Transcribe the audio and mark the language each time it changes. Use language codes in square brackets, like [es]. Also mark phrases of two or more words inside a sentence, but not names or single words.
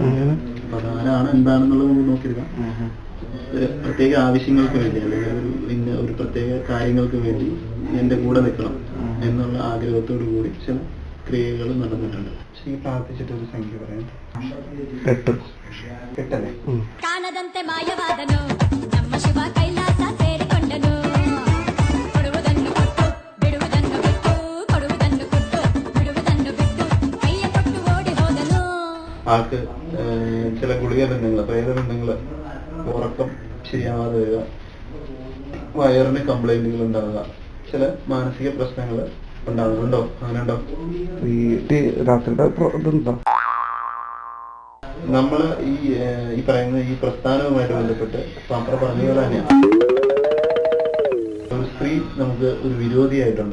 [ml] അപ്പൊ അതാരാണ് എന്താണെന്നുള്ളത് നമുക്ക് നോക്കിയെടുക്കാം. ഒരു പ്രത്യേക ആവശ്യങ്ങൾക്ക് വേണ്ടി, അല്ലെങ്കിൽ ഒരു പ്രത്യേക കാര്യങ്ങൾക്ക് വേണ്ടി എൻ്റെ കൂടെ നിൽക്കണം എന്നുള്ള ആഗ്രഹത്തോടു കൂടി ചില ക്രിയകൾ നടന്നിട്ടുണ്ട്. ഈ പ്രാർത്ഥിച്ചിട്ട് ഒരു സംഖ്യ പറയാം. 8 8 [kn] ಕಾಣದಂತೆ ಮಾಯವಾದನು ನಮ್ಮ ಶಿವ ಕೈಲಾಸ ಸೇರಿಕೊಂಡನು ಕೊಡುವುದನ್ನು ಕೊಟ್ಟು ಬಿಡುವುದನ್ನು ಬಿಟ್ಟು ಕೊಡುವುದನ್ನು ಕೊಟ್ಟು ಬಿಡುವುದನ್ನು ಬಿಟ್ಟು ಕೈಯ ಕೊಟ್ಟು ಓಡಿ ಹೋದನು. [ml] ആൾക്ക് ചില ഗുളിക ബന്ധങ്ങൾ, പ്രേതബന്ധങ്ങൾ, ഉറക്കം ശരിയാവാതെ വരിക, വയറിന് കംപ്ലൈന്റുകൾ ഉണ്ടാവുക, ചില മാനസിക പ്രശ്നങ്ങൾ ഉണ്ടാകുന്നുണ്ടോ? അങ്ങനെ ഉണ്ടോ? നമ്മള് ഈ പറയുന്ന ഈ പ്രസ്ഥാനവുമായിട്ട് ബന്ധപ്പെട്ട് പാപ്പ പറഞ്ഞ പോലെ തന്നെയാണ് ഒരു സ്ത്രീ നമുക്ക് ഒരു വിരോധിയായിട്ടുണ്ട്.